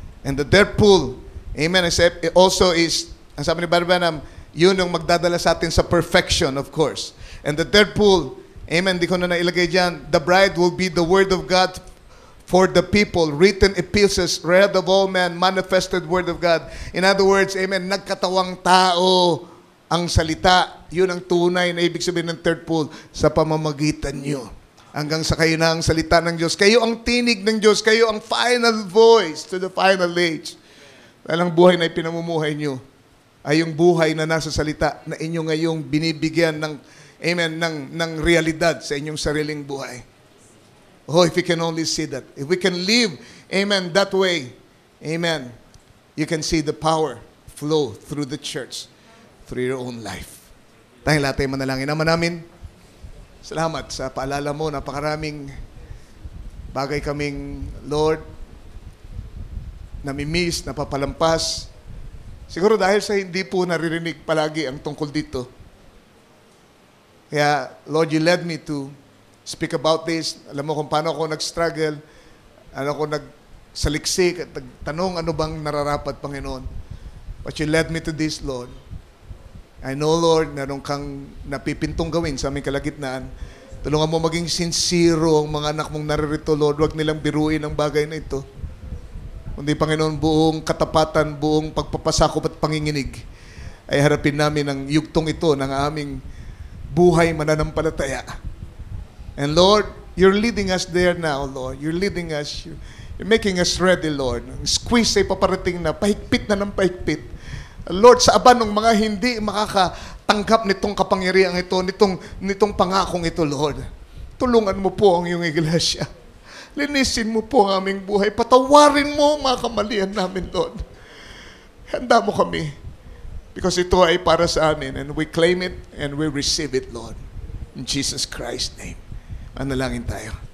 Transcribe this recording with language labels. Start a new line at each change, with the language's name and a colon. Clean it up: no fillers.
English: And the third pull, amen, also is,
Filipino: ang sabi ni Brother Branham, yun ang magdadala sa atin sa
English: perfection, of course. And the third pull, amen,
Filipino: di ko na nailagay dyan,
English: the bride will be the word of God for the people, written epistles, read of all men, manifested word of God. In other words,
Filipino: amen, nagkatawang tao ang salita. Yun ang tunay na ibig sabihin ng third pull sa pamamagitan nyo. Hanggang sa kayo na ang salita ng Diyos. Kayo ang tinig ng Diyos. Kayo ang
English: final voice to the final age.
Filipino: Dahil ang buhay na ipinamumuhay nyo ay yung buhay na nasa salita na inyo ngayong binibigyan ng, amen, ng realidad sa inyong sariling buhay.
English: Oh, if you can only see that. If we can live, amen, that way, amen, you can see the power flow through the church, through your own life.
Filipino: Tayong lahat ay manalangin. Ama namin, salamat sa paalala mo, napakaraming bagay kaming, Lord, namimiss, napapalampas. Siguro dahil sa hindi po naririnig palagi ang tungkol dito. Kaya, Lord,
English: you led me to speak about this.
Filipino: Alam mo kung paano ako nag-struggle ako nagsaliksik at nagtanong ano bang nararapat, Panginoon.
English: But you led me to this, Lord. I know, Lord,
Filipino: meron kang napipintong gawin sa aming kalagitnaan. Tulungan mo maging sincero ang mga anak mong naririto, Lord. Huwag nilang biruin ang bagay na ito. Kundi, Panginoon, buong katapatan, buong pagpapasakop at panginginig ay harapin namin ang yugtong ito ng aming buhay mananampalataya.
English: And Lord, you're leading us there now, Lord. You're leading us. You're making us ready, Lord.
Filipino: Ang squeeze ay paparating na, pahigpit na ng pahigpit. Lord, sa aba ng mga hindi makakatanggap nitong kapangyarihan ito, nitong pangakong ito, Lord. Tulungan mo po ang iyong iglesia. Linisin mo po ang aming buhay. Patawarin mo ang mga kamalian namin, Lord. Handa mo kami. Because ito ay para sa amin.
English: And we claim it and we receive it, Lord. In Jesus Christ's name.
Filipino: Manalangin tayo.